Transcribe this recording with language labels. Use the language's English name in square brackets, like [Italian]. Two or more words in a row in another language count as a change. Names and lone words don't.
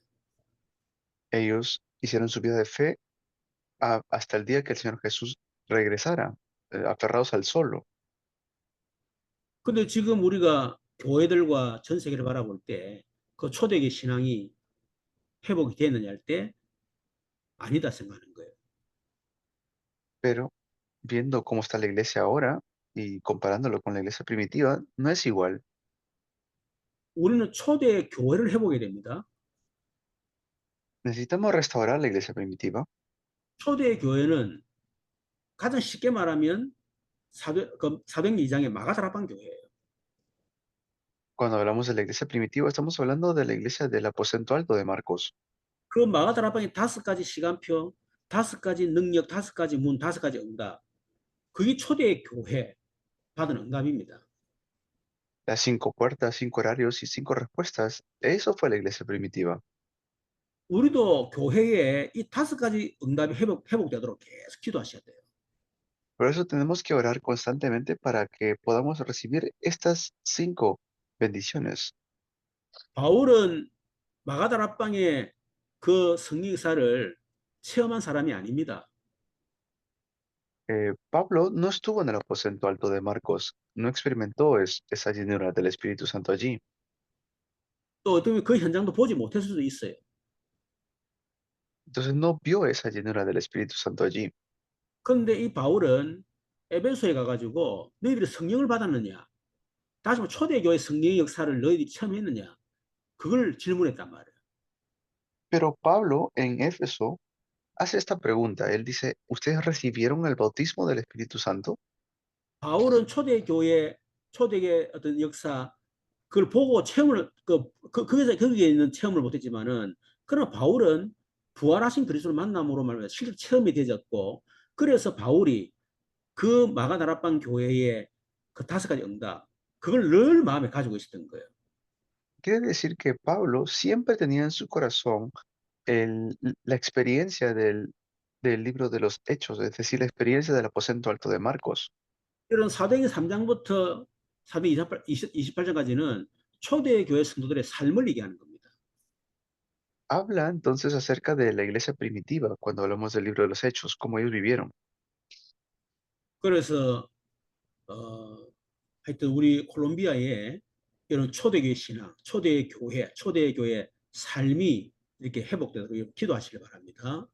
[Spanish] Ellos hicieron su vida de fe hasta el día que el Señor Jesús regresara, aferrados al solo. [Korean] 근데 지금 우리가 교회들과 전 세계를 바라볼 때 그 초대교회 신앙이 회복이 됐느냐 할 때 아니다 생각하는 거예요. [Spanish] Pero viendo cómo está la iglesia ahora y comparándolo con la iglesia primitiva, no es igual. [Korean] 우리는 초대 교회를 회복해야 됩니다. [Spanish] Necesitamos restaurar la iglesia primitiva. [Korean] 초대 교회는 가장 쉽게 말하면 사도행 2장의 마가다락방 교회예요. [Spanish] Cuando hablamos de la iglesia primitiva, estamos hablando de la iglesia del aposento alto de Marcos. [Korean] 그 마가다락방의 5가지 시간표, 5가지 능력, 5가지 문, 5가지 응답. 그게 초대 교회 받은 응답입니다. [Spanish] Las 5 puertas, 5 horarios y 5 respuestas. Eso fue la iglesia primitiva. [Korean] 우리도 교회에 이 5가지 응답이 회복되도록 계속 기도하셔야 돼요. [Spanish] Por eso tenemos que orar constantemente para que podamos recibir estas 5 bendiciones. [Korean] 바울은 마가다락방의 그 성령 역사를 체험한 사람이 아닙니다. [Spanish] Pablo no estuvo en el aposento alto de Marcos, no experimentó esa llenura del Espíritu Santo allí. [Korean] 또 어떤 그 현장도 보지 못했을 수도 있어요. [Spanish] Entonces no vio esa llenura del Espíritu Santo allí. [Korean] 그런데 이 바울은 에베소에 가가지고 너희들이 성령을 받았느냐? 다시 말해 초대교회 성령의 역사를 너희들이 체험했느냐? 그걸 질문했단 말이에요. [Spanish] Pero Pablo en Éfeso hace esta pregunta. Él dice, ¿ustedes recibieron el bautismo del Espíritu Santo? [Korean] 바울은 초대교회 어떤 역사 그걸 보고 체험을 거기에 있는 체험을 못했지만은 그러나 바울은 부활하신 그리스도를 만남으로 말하면 실제 체험이 되었고 그래서 바울이 그 마가다락방 교회의 그 5가지 응답 그걸 늘 마음에 가지고 있었던 거예요. [Spanish] Quiere decir que Pablo siempre tenía en su corazón la experiencia del libro de los Hechos, es decir, la experiencia del aposento alto de Marcos. [Korean] 이런 사도행전 3장부터 사도행전 28장까지는 초대교회 성도들의 삶을 얘기하는 겁니다. [Spanish] habla entonces acerca de la iglesia primitiva cuando hablamos del libro de los Hechos, cómo ellos vivieron. [Korean] 그래서 하여튼 우리 콜롬비아에 이런 초대교회 신앙, 초대교회 삶이 이렇게 회복되도록 기도하시길 바랍니다.